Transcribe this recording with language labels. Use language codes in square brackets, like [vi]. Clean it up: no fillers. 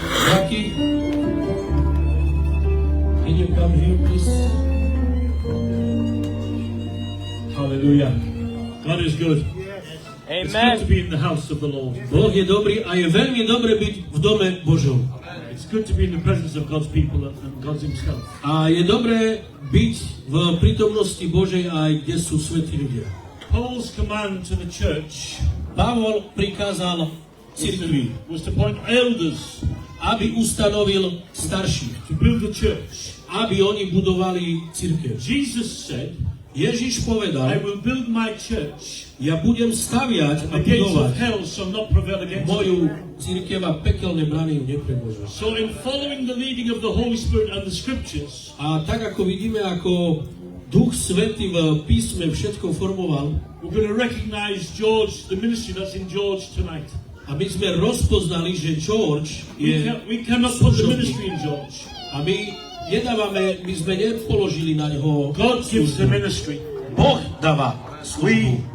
[en] Rocky, can you come here, please? Hallelujah. God is good. It's good to Amen. be in the house of the Lord. [sk] Boh je dobrý a je veľmi dobre byť v dome Božom. [en] It's good to be in the presence of God's people and God Himself. [sk] A je dobré byť v prítomnosti Božej aj kde sú svätí ľudia. [en] Paul's command to the church [sk] Pavol prikázal cirkvi, [en] was to appoint elders [sk] aby ustanovil starších, [en] to build the church. [sk] aby oni budovali cirkev. [en] Jesus said, [sk] Ježiš [en] I [sk] povedal, [en] will build my church. [sk] ja budem staviať a [en] The gates [sk] budovať [en] of hell shall not prevail against it. [sk] moju cirkev a pekelné brany ju neprebôžu. [en] So in following the leading of the Holy Spirit and the scriptures, [sk] A tak ako vidíme, ako Duch Svätý v písme všetko formoval, [en] we're going to recognize George, the ministry that's in George tonight. [sk] a my sme rozpoznali, že George je [en] We cannot put the [sk] služobník. [en] ministry in George. [sk] A my nedávame, my sme nepoložili na neho [en] God gives the [sk] službu. [en] ministry. [sk] Boh dáva [en] We [sk] službu.